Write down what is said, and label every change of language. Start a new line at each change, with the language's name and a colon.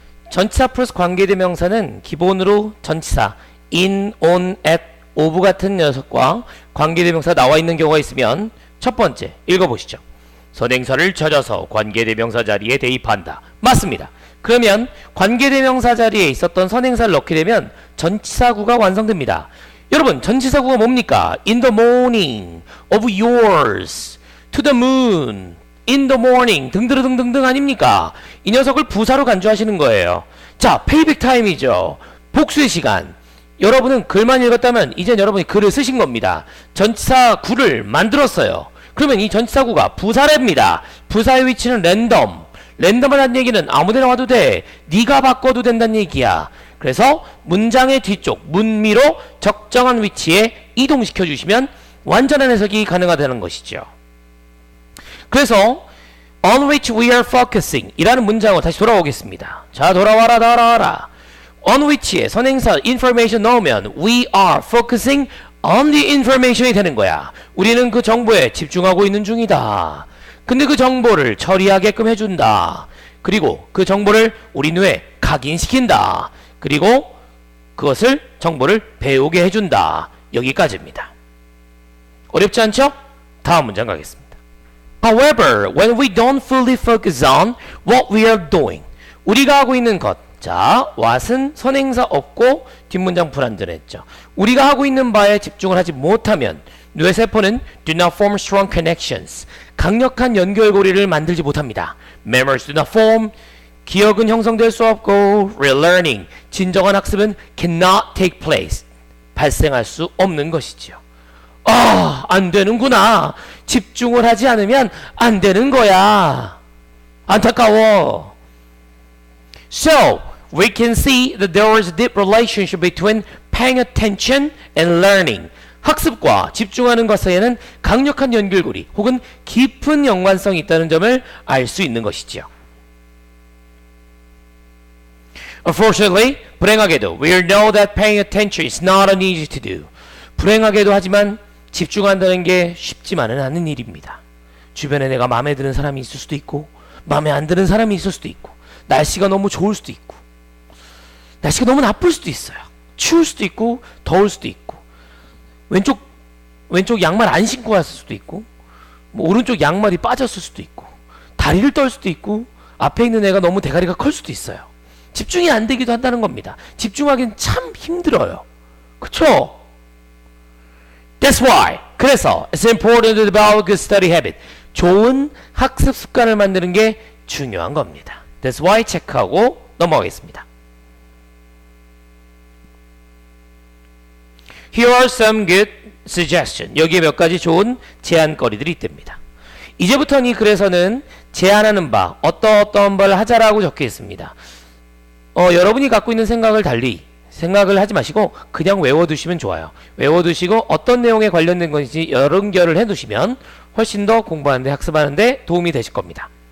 Korean: 전치사 플러스 관계대명사는 기본으로 전치사 in, on, at, of 같은 녀석과 관계대명사 나와 있는 경우가 있으면 첫 번째 읽어보시죠. 선행사를 찾아서 관계대명사 자리에 대입한다. 맞습니다. 그러면 관계대명사 자리에 있었던 선행사를 넣게 되면 전치사구가 완성됩니다. 여러분 전치사구가 뭡니까?
English: In the morning, of yours, to the moon, in the morning 등등등등등 아닙니까?
Korean: 이 녀석을 부사로 간주하시는 거예요. 자, 페이백 타임이죠. 복수의 시간. 여러분은 글만 읽었다면 이젠 여러분이 글을 쓰신 겁니다. 전치사구를 만들었어요. 그러면 이 전치사구가 부사랍니다. 부사의 위치는 랜덤. 랜덤이라는 얘기는 아무데나 와도 돼. 네가 바꿔도 된다는 얘기야. 그래서 문장의 뒤쪽 문미로 적정한 위치에 이동시켜 주시면 완전한 해석이 가능하다는 것이죠. 그래서
English: on which we are focusing
Korean: 이라는 문장으로 다시 돌아오겠습니다. 자, 돌아와라. on which에 선행사 information 넣으면
English: we are focusing on the information
Korean: 이 되는 거야. 우리는 그 정보에 집중하고 있는 중이다. 근데 그 정보를 처리하게끔 해준다. 그리고 그 정보를 우리 뇌에 각인시킨다. 그리고 그것을 정보를 배우게 해준다. 여기까지입니다. 어렵지 않죠? 다음 문장 가겠습니다.
English: However, when we don't fully focus on what we are doing
Korean: 우리가 하고 있는 것 자, what은 선행사 없고 뒷문장 불완전했죠. 우리가 하고 있는 바에 집중을 하지 못하면 뇌세포는
English: do not form strong connections.
Korean: 강력한 연결고리를 만들지 못합니다.
English: Memories do not form.
Korean: 기억은 형성될 수 없고 relearning. 진정한 학습은
English: cannot take place.
Korean: 발생할 수 없는 것이지요. 안 되는구나. 집중을 하지 않으면 안 되는 거야. 안타까워.
English: So, we can see that there is a deep relationship between paying attention and learning.
Korean: 학습과 집중하는 것 사이에는 강력한 연결고리 혹은 깊은 연관성이 있다는 점을 알 수 있는 것이지요.
English: Unfortunately,
Korean: 불행하게도
English: we know that paying attention is not an easy to do.
Korean: 불행하게도 하지만 집중한다는 게 쉽지만은 않은 일입니다. 주변에 내가 마음에 드는 사람이 있을 수도 있고 마음에 안 드는 사람이 있을 수도 있고 날씨가 너무 좋을 수도 있고 날씨가 너무 나쁠 수도 있어요. 추울 수도 있고 더울 수도 있고 왼쪽 양말 안 신고 왔을 수도 있고 뭐 오른쪽 양말이 빠졌을 수도 있고 다리를 떨 수도 있고 앞에 있는 애가 너무 대가리가 클 수도 있어요. 집중이 안 되기도 한다는 겁니다. 집중하기는 참 힘들어요. 그쵸?
English: That's why.
Korean: 그래서
English: it's important to develop a good study habit.
Korean: 좋은 학습 습관을 만드는 게 중요한 겁니다.
English: That's why
Korean: 체크하고 넘어가겠습니다.
English: Here are some good suggestions.
Korean: 여기에 몇 가지 좋은 제안거리들이 있답니다. 이제부터는 이 글에서는 제안하는 바, 어떤 바를 하자라고 적혀 있습니다. 여러분이 갖고 있는 생각을 달리 생각을 하지 마시고 그냥 외워두시면 좋아요. 외워두시고 어떤 내용에 관련된 것인지 연결을 해두시면 훨씬 더 공부하는데 학습하는데 도움이 되실 겁니다.